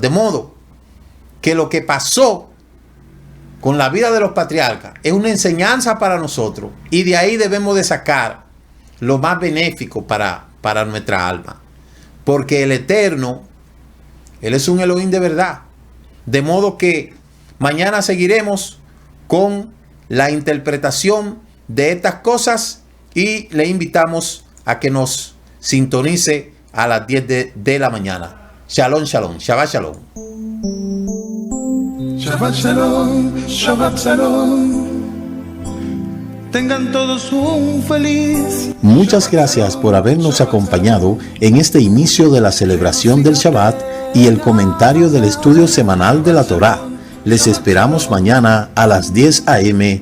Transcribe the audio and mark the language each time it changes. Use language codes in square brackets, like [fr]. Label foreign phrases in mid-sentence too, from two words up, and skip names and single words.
[es] De modo que lo que pasó con la vida de los patriarcas es una enseñanza para nosotros, y de ahí debemos de sacar lo más benéfico para nuestra alma, porque el Eterno, Él es un Elohim de verdad. De modo que mañana seguiremos con la interpretación de estas cosas y le invitamos a que nos sintonice a las 10 de la mañana. [he] שלום, שלום, שבת שלום. שבת שלום, שבת שלום. [es] Tengan todos un feliz. Muchas gracias por habernos acompañado en este inicio de la celebración del Shabbat y el comentario del estudio semanal de la Torá. Les esperamos mañana a las 10 a.m.